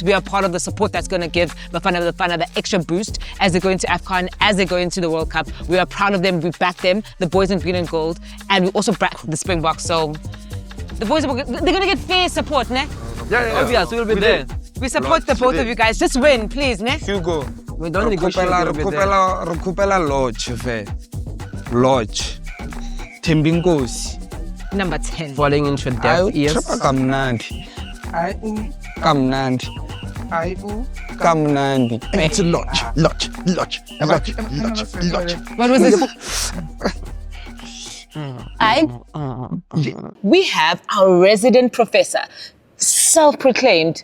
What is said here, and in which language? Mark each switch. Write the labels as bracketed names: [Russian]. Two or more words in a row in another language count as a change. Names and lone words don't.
[English] We are part of the support that's going to give Bafana Bafana the extra boost as they go into AFCON, as they go into the World Cup. We are proud of them. We back them, the boys in green and gold, and we also back the Springboks. So the boys, they're going to get fair support, ne? Obvious, we'll be there. We support the both of you guys. Just win, please, ne? Hugo, We don't negotiate. We'll be there. Recupela Lodge, fe. Lodge. Timbinkosi. Number 10. Falling into death. Yes. [Zulu] Kamnandi. Kamnandi. [English] It's a Lodge. What was this? We have our resident professor, self-proclaimed.